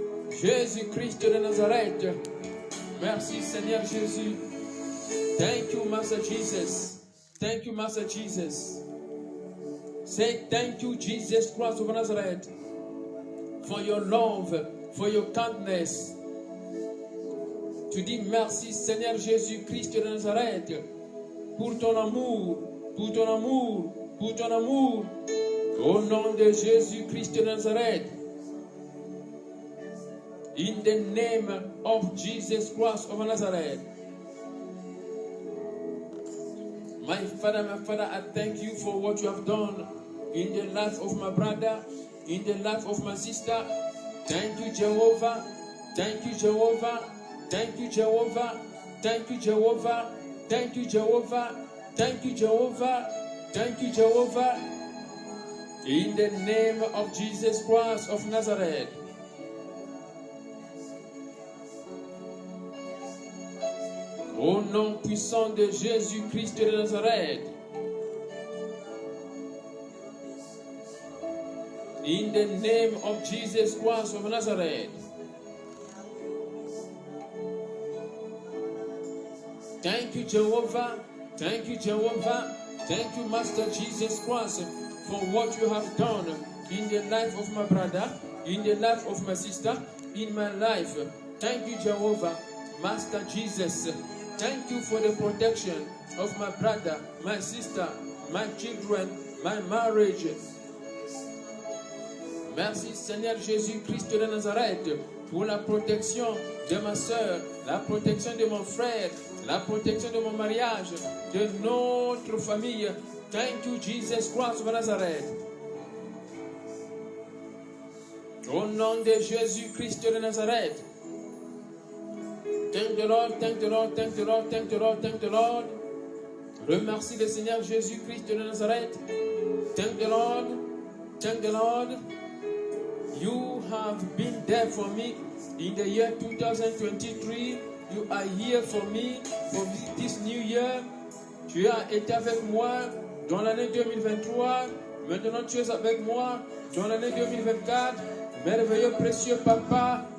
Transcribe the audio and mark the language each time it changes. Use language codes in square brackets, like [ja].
[fr] Jésus-Christ de Nazareth. Merci Seigneur Jésus. [en] Thank you, Master Jesus. Thank you, Master Jesus. Say thank you, Jesus Christ of Nazareth, for your love, for your kindness. [fr] Tu dis merci Seigneur Jésus-Christ de Nazareth pour ton amour, pour ton amour, pour ton amour. Au nom de Jésus-Christ de Nazareth. [en] In the name of Jesus Christ of Nazareth. My Father, I thank you for what you have done in the life of my brother, in the life of my sister. Thank you, Jehovah. Thank you, Jehovah. Thank you, Jehovah. Thank you, Jehovah. Thank you, Jehovah. Thank you, Jehovah. Thank you, Jehovah. In the name of Jesus Christ of Nazareth. [fr] Au nom puissant de Jésus-Christ de Nazareth. [en] In the name of Jesus Christ of Nazareth. Thank you, Jehovah. Thank you, Jehovah. Thank you, Master Jesus Christ, for what you have done in the life of my brother, in the life of my sister, in my life. Thank you, Jehovah, Master Jesus. Thank you for the protection of my brother, my sister, my children, my marriage. [fr] Merci, Seigneur Jésus-Christ de Nazareth, pour la protection de ma soeur, la protection de mon frère, la protection de mon mariage, de notre famille. [en] Thank you, Jesus Christ of Nazareth. [fr] Au nom de Jésus-Christ de Nazareth. [en] Thank the Lord, thank the Lord, thank the Lord, thank the Lord, thank the Lord. [fr] Remercie le Seigneur Jésus-Christ de Nazareth. [en] Thank the Lord, thank the Lord. You have been there for me in the year 2023. You are here for me for this new year. [fr] Tu as été avec moi dans l'année 2023. Maintenant tu es avec moi dans l'année 2024. Merveilleux, précieux Papa.